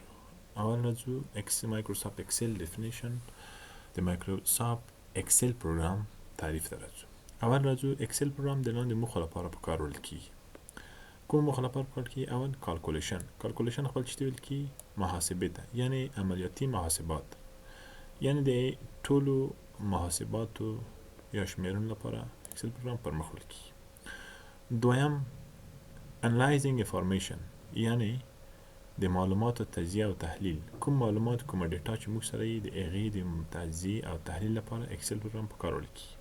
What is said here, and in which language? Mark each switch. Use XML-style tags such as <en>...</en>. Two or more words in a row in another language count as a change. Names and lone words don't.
<ps>اول راځو مایکروسافت اکسل ډیفینیشن د مایکروسافت اکسل پروګرام تعریف ته راځو. اول راځو اکسل پروګرام د لاندې موخو لپاره په کار وړل کیږي. کوم موخه لپاره په کار کې؟ اول کالکولیشن خپل چې ویل کی محاسبه ته، یعنی عملیاتی محاسبات، یعنی د ټولو محاسباتو یا شمیرنو لپاره اکسل پروګرام پر مخ وړل کیږي. دویم</ps> <en>analyzing information,</en> <ps>یعنی د معلوماتو تجزیه او تحلیل. کوم معلومات، کوم ډیټا چې موږ سره یې د هغې د تجزیه او تحلیل لپاره اکسل پروګرام په کار وړل کیږي.</ps>